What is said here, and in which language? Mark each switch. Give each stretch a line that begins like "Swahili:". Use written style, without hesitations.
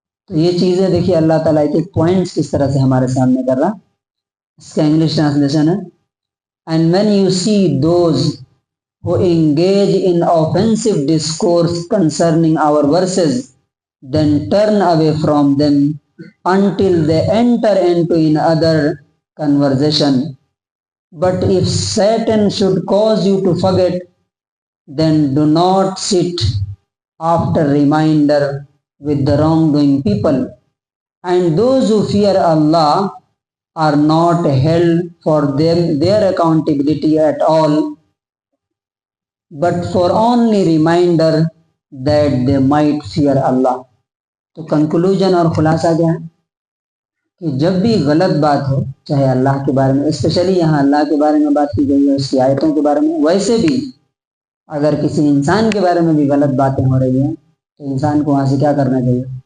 Urdu: تو یہ چیزیں دیکھیے اللہ تعالیٰ ایک پوائنٹس کس طرح سے ہمارے سامنے کر رہا۔ اس کا انگلش ٹرانسلیشن ہے،
English: And when you see those who engage in offensive discourse concerning our verses, then turn away from them until they enter into another conversation. But if Satan should cause you to forget, then do not sit after reminder with the wrongdoing people. And those who fear Allah are not held for them their accountability at all, but for only reminder that they might fear Allah.
Urdu: تو conclusion اور خلاصہ کیا ہے کہ جب بھی غلط بات ہو، چاہے اللہ کے بارے میں، اسپیشلی یہاں اللہ کے بارے میں بات کی گئی ہے، اس کی آیتوں کے بارے میں، ویسے بھی اگر کسی انسان کے بارے میں بھی غلط باتیں ہو رہی ہیں تو انسان کو وہاں سے کیا کرنا چاہیے،